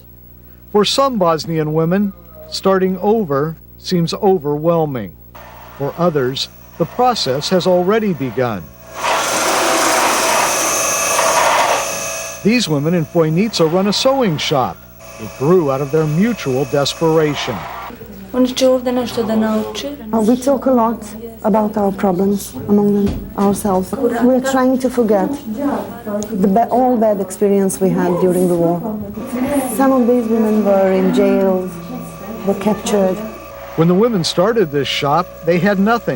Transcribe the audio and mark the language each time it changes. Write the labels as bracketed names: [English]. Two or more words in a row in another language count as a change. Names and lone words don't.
[English] For some Bosnian women, starting over seems overwhelming. For others, the process has already begun. These women in Fojnica run a sewing shop. It grew out of their mutual desperation. [Bosnian] Oni će ovdje nešto da nauče. [English] We talk a lot about our problems among ourselves. We are trying to forget all bad experience we had during the war. Some of these women were in jail, were captured. When the women started this shop, they had nothing.